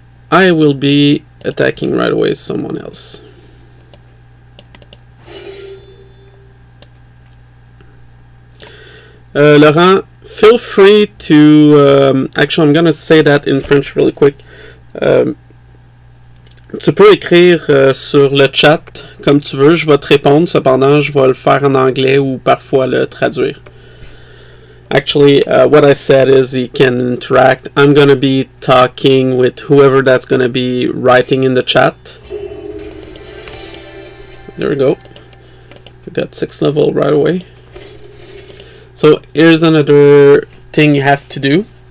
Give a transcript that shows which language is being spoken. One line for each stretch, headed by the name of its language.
English: I will be attacking right away someone else. Laurent, feel free to... actually, I'm gonna say that in French really quick.
French: Tu peux écrire sur le chat comme tu veux, je vais te répondre, cependant je vais le faire en anglais ou parfois le traduire.
English: Actually, what I said is you can interact. I'm gonna be talking with whoever that's gonna be writing in the chat. There we go. We got 6 level right away. So here's another thing you have to do.